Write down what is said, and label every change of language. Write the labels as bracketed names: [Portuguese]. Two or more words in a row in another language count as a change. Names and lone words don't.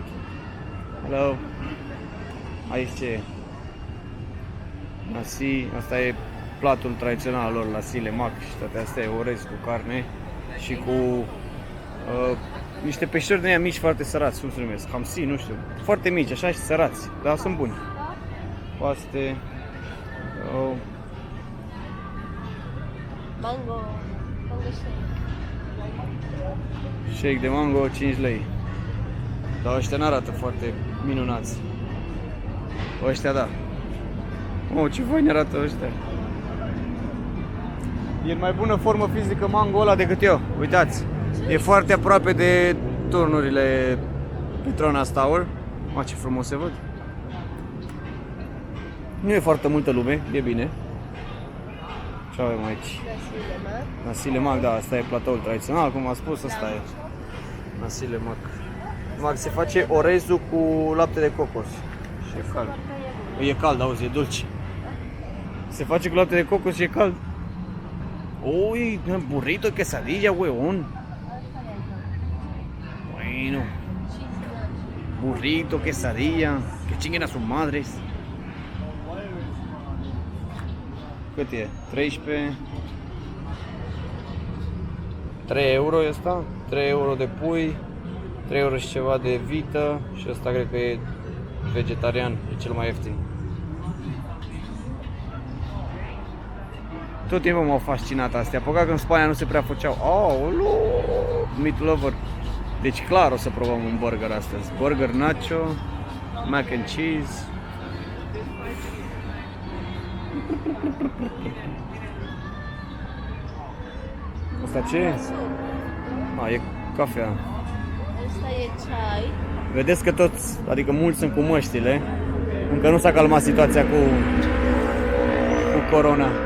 [Romanian] Hello. Aici ce e? Nasi, asta e platul tradițional lor, la lemak și toate astea, e orez cu carne și cu niște peșteri de aia mici foarte sărați, cum se numesc, hamsi, nu știu, foarte mici, așa și sărați, dar sunt buni. Paste, [English] Mango shake. [Romanian] shake de mango, 5 lei. Dar ăștia n-arată foarte minunați. Ăștia da. Oh, ce fain arată ăștia. E în mai bună formă fizică mango ăla decât eu. Uitați. E foarte aproape de turnurile Petronas Tower. Ma, ce frumos se văd. Nu e foarte multă lume, e bine. Ce avem aici? Nasi lemak, da, asta e platoul tradițional, cum am spus, asta e. Nasi lemak. Numai se face orezul cu lapte de cocos. Și e cald. E cald, auzi, e dulce. Se face cu lapte de cocos și e cald. [Spanish] Uy, burrito, quesadilla, huevón. Bueno. Burrito, quesadilla. Que chinguen a sus madres. [Romanian] Cât e? 13. 3 euro e asta? 3 euro de pui, 3 euro și ceva de vită și ăsta cred că e vegetarian, e cel mai ieftin. Tot timpul m-au fascinat astea, păcat că în Spania nu se prea făceau. Aoleu, [English] meat lover. [Romanian] Deci clar o să probăm un burger astăzi. [English] Burger nacho, mac and cheese. [Romanian] Asta ce e? E cafea. Asta e ceai. Vedeți că toți, adică mulți sunt cu măștile. Încă nu s-a calmat situația cu corona.